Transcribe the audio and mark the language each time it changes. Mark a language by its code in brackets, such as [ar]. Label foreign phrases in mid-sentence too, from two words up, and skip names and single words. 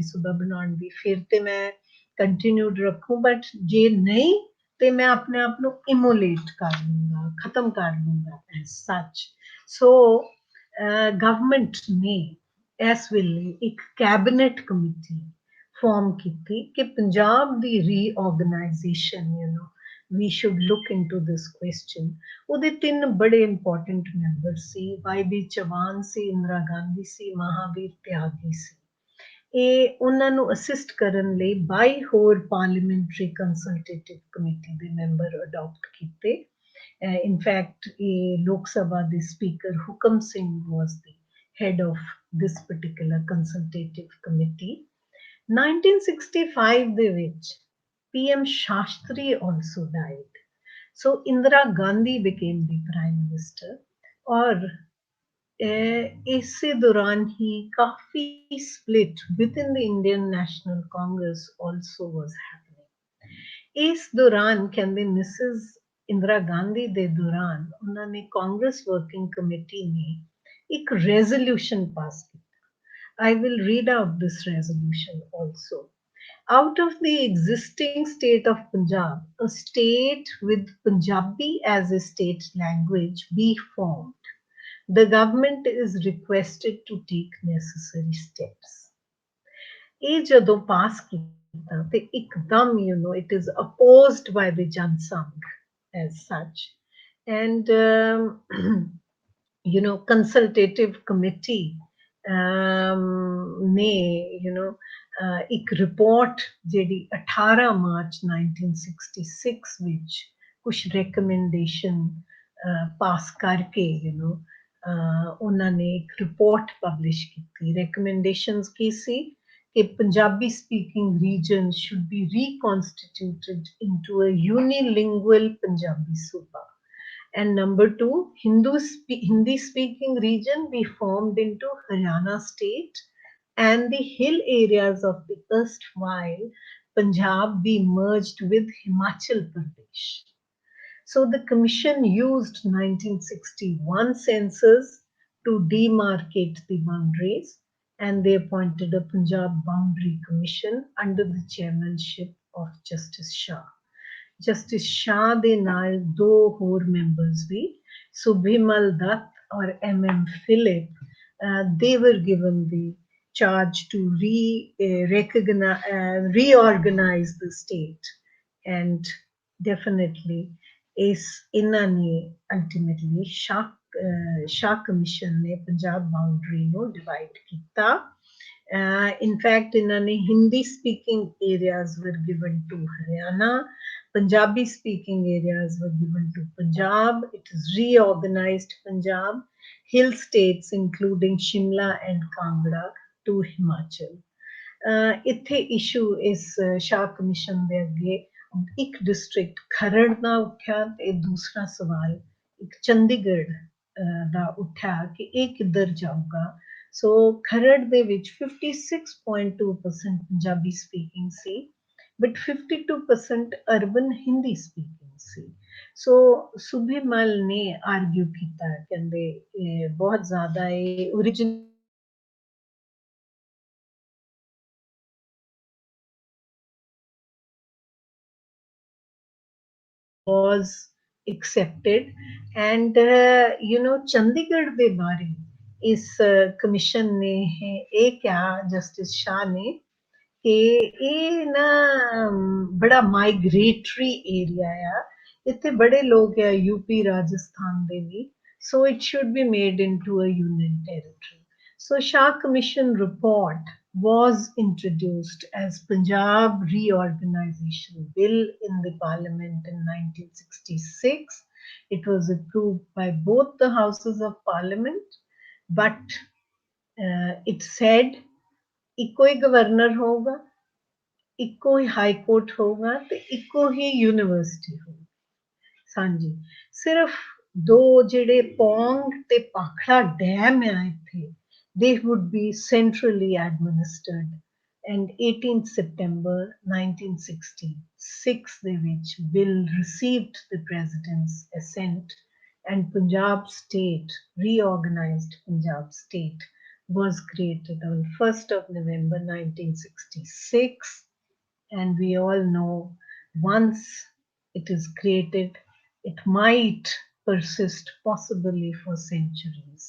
[pa] ਸੂਬਾ ਬਣਾਉਣ ਦੀ ਫਿਰ ਤੇ ਮੈਂ ਕੰਟੀਨਿਊਡ ਰੱਖੂੰ ਬਟ ਜੇ ਨਹੀਂ ਤੇ ਮੈਂ ਆਪਣੇ ਆਪ ਨੂੰ ਇਮੋਲੇਟ ਕਰ ਲੂੰਗਾ ਖਤਮ ਕਰ ਲੂੰਗਾ [en] as such so government [pa] ਨੇ ਇਸ ਵੇਲੇ ਇੱਕ [en] cabinet committee form [pa] ਕੀਤੀ ਕਿ ਪੰਜਾਬ ਦੀ ਰੀਆਰਗੇਨਾਈਜੇਸ਼ਨ [en] we should look into this question [pa] ਉਹਦੇ ਤਿੰਨ ਬੜੇ [en] important member [pa] ਸੀ ਵਾਈ.ਬੀ. ਚੌਹਾਨ ਸੀ ਇੰਦਰਾ ਗਾਂਧੀ ਸੀ ਮਹਾਵੀਰ ਤਿਆਗੀ ਸੀ ਇਹ ਉਹਨਾਂ ਨੂੰ ਅਸਿਸਟ ਕਰਨ ਲਈ 22 ਹੋਰ [en] parliamentary consultative committee [pa] ਦੇ ਮੈਂਬਰ ਅਡਾਪਟ ਕੀਤੇ ਇਨਫੈਕਟ ਇਹ ਲੋਕ ਸਭਾ ਦੇ ਸਪੀਕਰ ਹੁਕਮ ਸਿੰਘ [en] was the head of this particular consultative committee [pa] 1965 ਦੇ ਵਿੱਚ [en] PM Shastri also died. So Indira Gandhi became the Prime Minister. [hi] और इसी दौरान ही काफी [en] split within the Indian National Congress also was happening. [hi] इस दौरान कहते मिसेस इंदिरा गांधी दे दौरान उन्होंने कांग्रेस वर्किंग कमेटी ने एक रेजोल्यूशन पास किया. [en] I will read out this resolution also. Out of the existing state of Punjab, a state with Punjabi as a state language be formed. The government is requested to take necessary steps. [pa] ਇਹ ਜਦੋਂ ਪਾਸ ਕੀਤਾ ਤੇ ਇੱਕਦਮ [en] it is opposed by the Jan Sangh as such and consultative committee [pa] ਨੇ ਇੱਕ ਰਿਪੋਰਟ ਜਿਹੜੀ 18 ਮਾਰਚ 1966 ਵਿੱਚ ਕੁਝ ਰეკਮੈਂਡੇਸ਼ਨ ਪਾਸ ਕਰਕੇ ਉਹਨਾਂ ਨੇ ਇੱਕ ਰਿਪੋਰਟ ਪਬਲਿਸ਼ ਕੀਤੀ ਰეკਮੈਂਡੇਸ਼ਨਸ ਕੀ ਸੀ ਕਿ [en] Punjabi speaking region should be reconstituted into a unilingual Punjabi suba and number 2 Hindi speaking region be formed into Haryana state and the hill areas of the erstwhile Punjab be merged with Himachal Pradesh. So the commission used 1961 census to demarcate the boundaries and they appointed a Punjab Boundary Commission under the chairmanship of Justice Shah. [pa] Justice Shah ਦੇ ਨਾਲ ਦੋ ਹੋਰ ਮੈਂਬਰਸ ਵੀ ਸੁਭਿਮਲ ਦੱਤ ਔਰ MM Philip [en] they were given the charge to reorganize the state and definitely [pa] ਇਹਨਾਂ ਨੇ [en] ultimately Shah Commission [pa] ਨੇ ਪੰਜਾਬ ਬਾਉਂਡਰੀ ਨੂੰ ਡਿਵਾਈਡ ਕੀਤਾ [en] in fact [pa] ਇਹਨਾਂ ਨੇ [en] Hindi speaking areas were given to Haryana Punjabi speaking areas were given to Punjab. It is reorganized Punjab. Hill states including Shimla and Kangra to Himachal. [pa] ਇੱਥੇ issue ਇਸ Shah Commission ਦੇ ਅੱਗੇ ਇੱਕ district ਖਰੜ ਦਾ ਉੱਠਿਆ ਤੇ ਦੂਸਰਾ ਸਵਾਲ ਇੱਕ ਚੰਡੀਗੜ੍ਹ ਦਾ ਉੱਠਿਆ ਕਿ ਇਹ ਕਿੱਧਰ ਜਾਊਗਾ ਸੋ ਖਰੜ ਦੇ ਵਿੱਚ 56.2% ਪੰਜਾਬੀ speaking ਸੀ [en] but 52% urban Hindi speaking [pa] ਸੀ ਸੋ ਸੁਭਿਮਲ ਨੇ ਆਰਗੂ ਕੀਤਾ ਕਹਿੰਦੇ ਬਹੁਤ ਜ਼ਿਆਦਾ ਇਹ original [en] was accepted and [pa] ਚੰਡੀਗੜ੍ਹ ਦੇ ਬਾਰੇ ਇਸ ਕਮਿਸ਼ਨ ਨੇ ਇਹ ਕਿਹਾ ਜਸਟਿਸ ਸ਼ਾਹ ਨੇ ਕਿ ਇਹ ਨਾ ਬੜਾ [en] migratory area [pa] ਆ ਇੱਥੇ ਬੜੇ ਲੋਕ ਹੈ यूपी राजस्थान ਦੇ ਵੀ, [en] so it should be made into a union territory. So Shah Commission report was introduced as Punjab Reorganization Bill in the Parliament in 1966. It was approved by both the houses of Parliament, but it said [pa] ਇੱਕੋ ਹੀ ਗਵਰਨਰ ਹੋਊਗਾ, ਇੱਕੋ ਹੀ [en] high court [pa] ਹੋਊਗਾ ਤੇ ਇੱਕੋ ਹੀ ਯੂਨੀਵਰਸਿਟੀ ਹੋਊਗੀ। ਹਾਂਜੀ, ਸਿਰਫ ਦੋ ਜਿਹੜੇ ਪੌਂਗ ਤੇ ਪਾਖੜਾ ਡੈਮ ਆ ਇੱਥੇ, [en] they would be centrally administered. And 18th September 1966 [pa] ਦੇ ਵਿੱਚ [en] bill received the president's assent, and Punjab state, reorganized Punjab state, was created on 1st of November 1966. And we all know, once it is created, it might persist possibly for centuries.